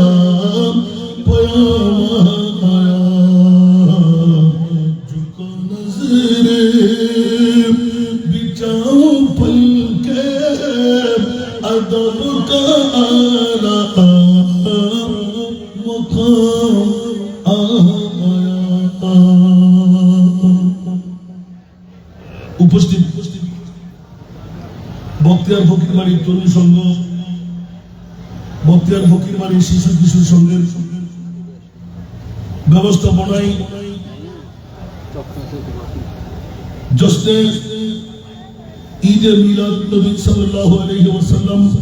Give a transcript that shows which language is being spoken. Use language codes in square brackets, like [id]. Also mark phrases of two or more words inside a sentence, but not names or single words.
[ur] پیام آیا جو کو نظریں بچاؤ پل کے ادب کا اعلیٰ مقام آیا [bn] উপস্থিত বক্তিয়ার ফকির বাড়ির তরুণ সংঘ বক্তিয়ার ফকির বাড়ির শিশু কিশোর সংঘের ব্যবস্থাপনায় জশ্নে ঈদে মিলাদ নবী [ar] صلى الله عليه وسلم